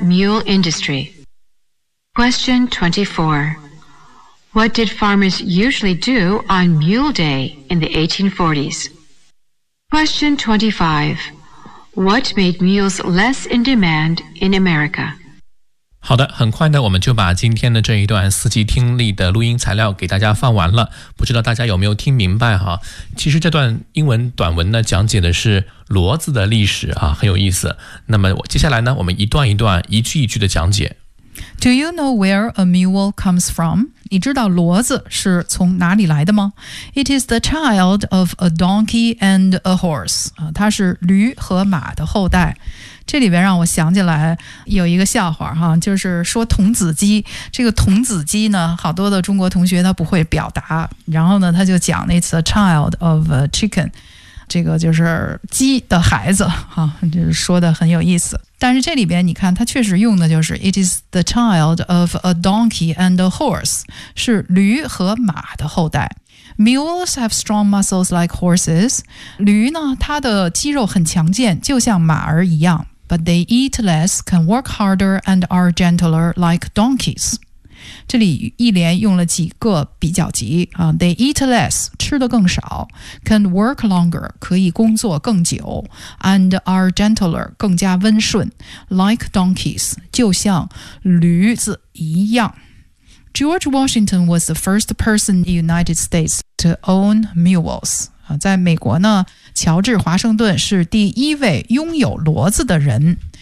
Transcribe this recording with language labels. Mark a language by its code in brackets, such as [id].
[en] mule industry? Question 24. What did farmers usually do on Mule Day in the 1840s? Question 25. What made mules less in demand in America? [zh] 好的，很快呢，我们就把今天的这一段四级听力的录音材料给大家放完了。不知道大家有没有听明白哈？其实这段英文短文呢，讲解的是骡子的历史啊，很有意思。那么接下来呢，我们一段一段、一句一句的讲解。 [en] Do you know where a mule comes from? [zh] 你知道骡子是从哪里来的吗？ [en] It is the child of a donkey and a horse. [zh] 它是驴和马的后代。这里边让我想起来有一个笑话哈，就是说童子鸡，这个童子鸡呢，好多的中国同学他不会表达，然后呢他就讲那次 [en] child of a chicken， [zh] 这个就是鸡的孩子哈，就是说的很有意思。但是这里边你看他确实用的就是 [en] it is the child of a donkey and a horse， [zh] 是驴和马的后代。 [en] Mules have strong muscles like horses. [zh] 驴呢，它的肌肉很强健，就像马儿一样。 [en] But they eat less, can work harder, and are gentler like donkeys. [zh] 这里一连用了几个比较级啊。 [en] They eat less, [zh] 吃得更少。 [en] Can work longer, [zh] 可以工作更久。 [en] And are gentler, [zh] 更加温顺。 [en] Like donkeys, [zh] 就像驴子一样。 [en] George Washington was the first person in the United States to own mules. [zh] 在美国呢，乔治华盛顿是第一位拥有骡子的人。